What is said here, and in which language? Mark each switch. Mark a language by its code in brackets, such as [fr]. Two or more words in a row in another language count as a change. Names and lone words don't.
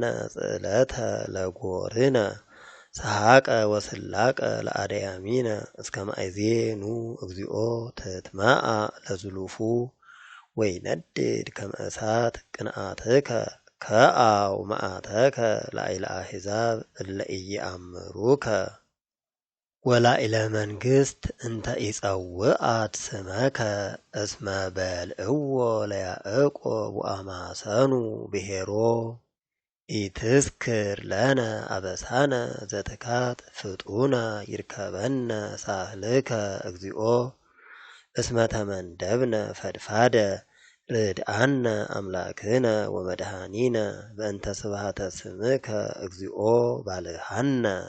[gez] ጽዕለተ ለጐርነ ሰሐቀ ወስላቀ ለአድያሚነ እስከ ማእዜኑ እግዚኦ ትትመአ ለዝሉፉ ወይነድድ ከመ እሳት ቅንዓትከ ከአው መዓተከ ላዕለ አሕዛብ እለ ኢየአምሩከ ወላዕለ መንግሥት እንተ ኢጸውዐት ስመከ እስመ በልዕዎ ለያዕቆብ ወአማሰኑ ብሔሮ ኢትዝክር ለነ አበሳነ ዘትካት ፍጡነ ይርከበነ ሳህልከ እግዚኦ እስመ ተመንደብነ ፈድፋደ ርድአነ አምላክነ ወመድኃኒነ በእንተ ስብሐተ ስምከ እግዚኦ ባልሃነ